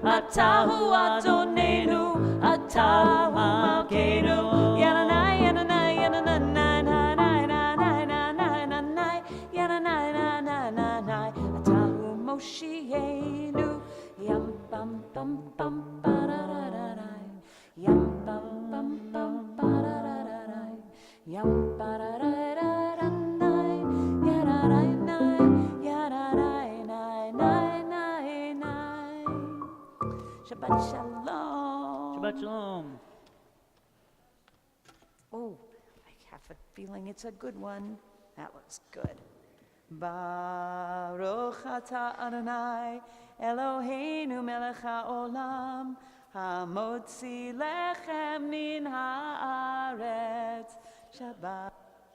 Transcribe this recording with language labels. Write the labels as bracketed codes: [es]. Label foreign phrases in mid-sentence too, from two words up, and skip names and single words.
[he] אתה אדוננו, אתה מלכנו, Yananai, Yananai, Yananai, Nanai, Yananai, Nanai, אתה מושיענו, Yam Bam Bam Bam Ba-da-da-da-dai, Yam Bam Bam Bam Ba-da-da-da-dai, Yam Ba-da-da-da-da-dai, Yada-dai-nai, Yada-dai-nai-nai-nai-nai. שבת שלום. שבת שלום. [en] Oh, I have a feeling it's a good one. That was good. [he] ברוך אתה אדוני אלוהינו מלך העולם המוציא לחם מן הארץ. Shabbat.